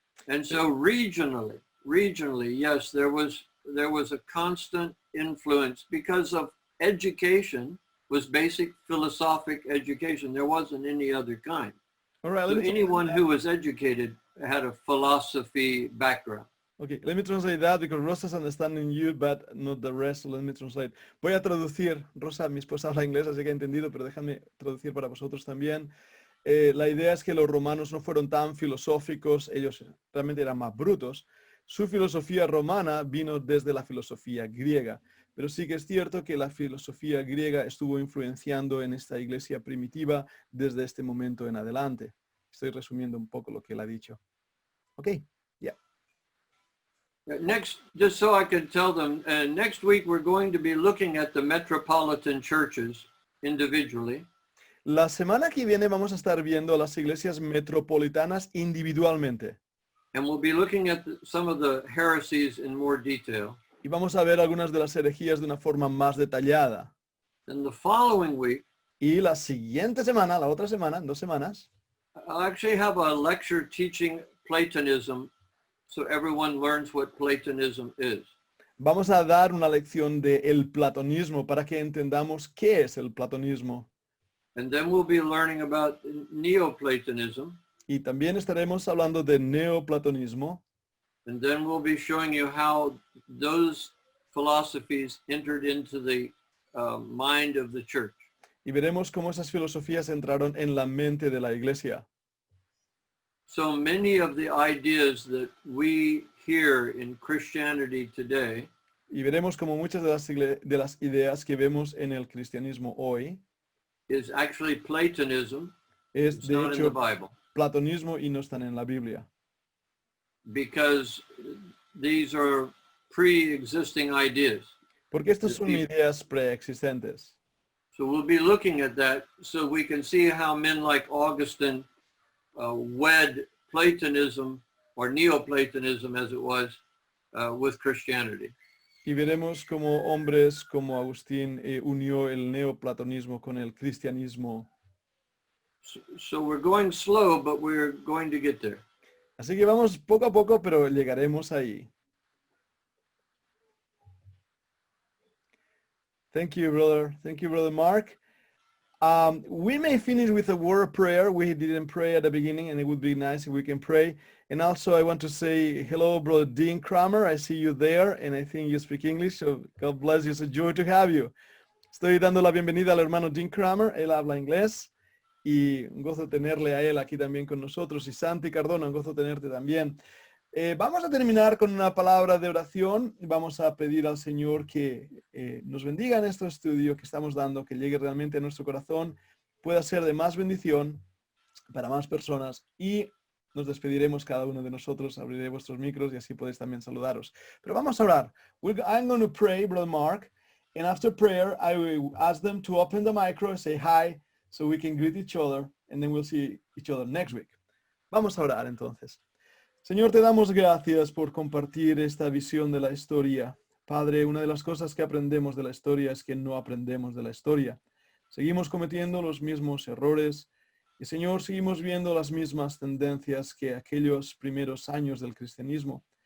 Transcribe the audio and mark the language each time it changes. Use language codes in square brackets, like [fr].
[en] And so regionally, yes, there was a constant influence because of education was basic philosophic education. There wasn't any other kind. All right, So anyone who was educated had a philosophy background. Okay, let me translate that because Rosa's understanding you, but not the rest, so let me translate. [es] Voy a traducir, Rosa, mi esposa habla inglés, así que ha entendido, pero déjame traducir para vosotros también. La idea es que los romanos no fueron tan filosóficos, ellos realmente eran más brutos. Su filosofía romana vino desde la filosofía griega, pero sí que es cierto que la filosofía griega estuvo influenciando en esta iglesia primitiva desde este momento en adelante. Estoy resumiendo un poco lo que él ha dicho. [en] Ok, yeah. Next, just so I could tell them, next week we're going to be looking at the metropolitan churches individually. [es] La semana que viene vamos a estar viendo las iglesias metropolitanas individualmente. [en] And we'll be looking at some of the heresies in more detail. [es] Y vamos a ver algunas de las herejías de una forma más detallada. [en] And the following week, [es] Y la siguiente semana, la otra semana, en 2 semanas, [en] I'll actually have a lecture teaching Platonism so everyone learns what Platonism is. [es] vamos a dar una lección de el platonismo para que entendamos qué es el platonismo. [en] And then we'll be learning about Neoplatonism. [es] Y también estaremos hablando de neoplatonismo. [en] And then we'll be showing you how those philosophies entered into the mind of the church. [es] Y veremos cómo esas filosofías entraron en la mente de la iglesia. [en] So many of the ideas that we hear in Christianity today [es] Y veremos cómo muchas de las ideas que vemos en el cristianismo hoy [en] is actually Platonism. [es] es [en] It's [es] de [en] not in the [es] hecho [en] Bible, [es] platonismo y no están en la Biblia. [en] because these are pre-existing ideas. [es] Porque estas son ideas preexistentes. [en] So we'll be looking at that so we can see how men like Augustine wed Platonism or Neoplatonism as it was with Christianity. [es] Y veremos cómo hombres como Agustín unió el neoplatonismo con el cristianismo. [en] So we're going slow, but we're going to get there. [es] Así que vamos poco a poco, pero llegaremos ahí. [en] Thank you, brother. Thank you, brother Mark. We may finish with a word prayer. We didn't pray at the beginning, and it would be nice if we can pray. And also I want to say hello, Brother Dean Kramer. I see you there, and I think you speak English, so God bless you. It's a joy to have you. [es] Estoy dando la bienvenida al hermano Dean Kramer. Él habla inglés, y un gozo tenerle a él aquí también con nosotros. Y Santi Cardona, un gozo tenerte también. Vamos a terminar con una palabra de oración. Vamos a pedir al Señor que nos bendiga en este estudio que estamos dando, que llegue realmente a nuestro corazón, pueda ser de más bendición para más personas, y nos despediremos cada uno de nosotros, abriré vuestros micros y así podéis también saludaros. Pero vamos a orar. [en] I'm going to pray, Brother Mark, and after prayer, I will ask them to open the micro, say hi, so we can greet each other, and then we'll see each other next week. [es] Vamos a orar entonces. Señor, te damos gracias por compartir esta visión de la historia. Padre, una de las cosas que aprendemos de la historia es que no aprendemos de la historia. Seguimos cometiendo los mismos errores y, Señor, seguimos viendo las mismas tendencias que aquellos primeros años del cristianismo.